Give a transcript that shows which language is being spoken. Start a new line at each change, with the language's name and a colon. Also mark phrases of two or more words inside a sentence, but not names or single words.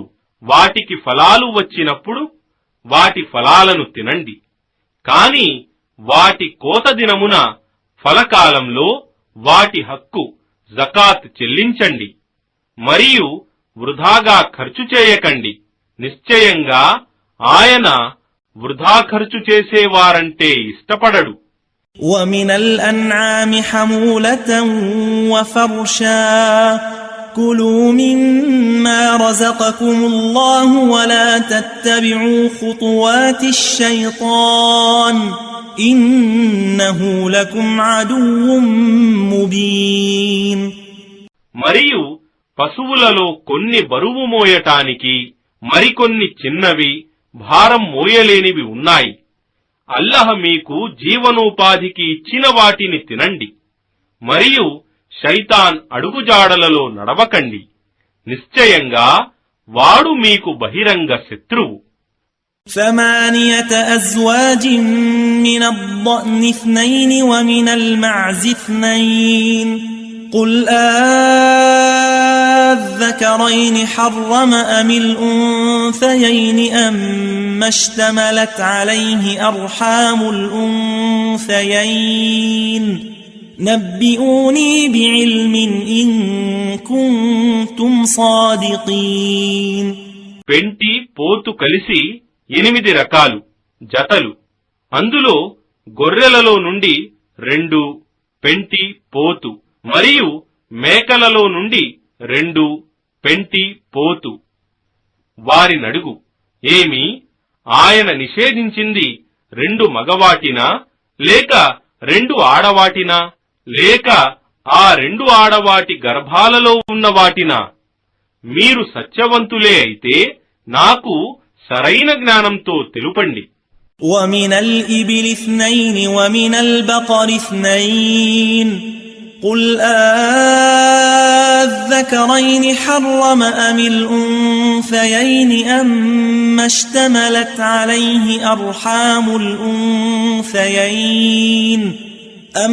Telugu: వాటికి ఫలాలు వచ్చినప్పుడు వాటి ఫలాలను తినండి, కాని వాటి కోత దినమున ఫలకాలంలో వాటి హక్కు జకాత్ చెల్లించండి. మరియు వృధాగా ఖర్చు చేయకండి. నిశ్చయంగా ఆయన వృధా ఖర్చు చేసేవారంటే ఇష్టపడడు.
Arabic: وَمِنَ الْأَنْعَامِ حَمُولَةً وَفَرْشًا كُلُوا مِمَّا رَزَقَكُمُ اللَّهُ وَلَا تَتَّبِعُوا خُطُوَاتِ الشَّيْطَانِ إِنَّهُ لَكُمْ عَدُوٌّ مُبِينٌ.
Telugu: మరియు పశువులలో కొన్ని బరువు మోయటానికి మరికొన్ని చిన్నవి భారం మోయలేనివి ఉన్నాయి. అల్లాహ్ మీకు జీవనోపాధికి ఇచ్చిన వాటిని తినండి, మరియు శైతాన్ అడుగుజాడలలో నడవకండి. నిశ్చయంగా వాడు మీకు బహిరంగ శత్రువు.
Arabic: ثمانية أزواج من الضأن اثنين ومن المعز اثنين قل أذكرين حرم أم الأنثيين أما اشتملت عليه أرحام الأنثيين نبئوني بعلم إن كنتم صادقين.
Telugu: పెంటి పోతు కలిసి 8 రకాలు జతలు. అందులో గొర్రెలలో నుండి 2, పెంటి పోతు, మరియు మేకలలో నుండి 2, పెంటి పోతు. వారినడుగు, ఏమి ఆయన నిషేధించింది 2 మగవాటినా లేక 2 ఆడవాటినా లేక ఆ 2 ఆడవాటి గర్భాలలో ఉన్న వాటినా? మీరు సత్యవంతులే అయితే నాకు సరైన జ్ఞానంతో తెలుపండి.
Arabic: وَمِنَ الْإِبِلِ اثْنَيْنِ وَمِنَ الْبَقَرِ اثْنَيْنِ قُلْ أَذَّكَرَيْنِ حَرَّمَ أَمِ الْأُنثَيَيْنِ أَمَّا اشْتَمَلَتْ عَلَيْهِ أَرْحَامُ الْأُنثَيَيْنِ أَمْ